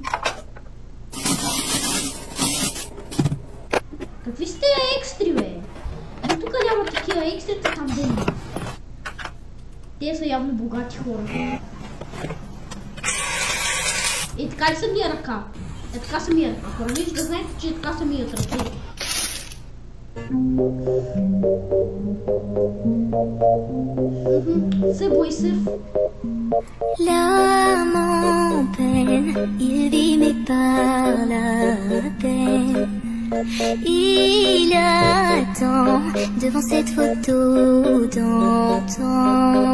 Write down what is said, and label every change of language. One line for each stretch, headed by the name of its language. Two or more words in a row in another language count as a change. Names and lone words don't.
Bulgarian: Какви сте екстри, бе? Тук няма такива екстри, там да има. Те са явно богати хора. И така ли са мия ръка? Е така са мия ръка. Хора, виж да знаете, че така са мият ръка.
French: C'est beau et c'est fou. L'âme en peine, il vit mais par la peine. Il attend devant cette photo d'antan.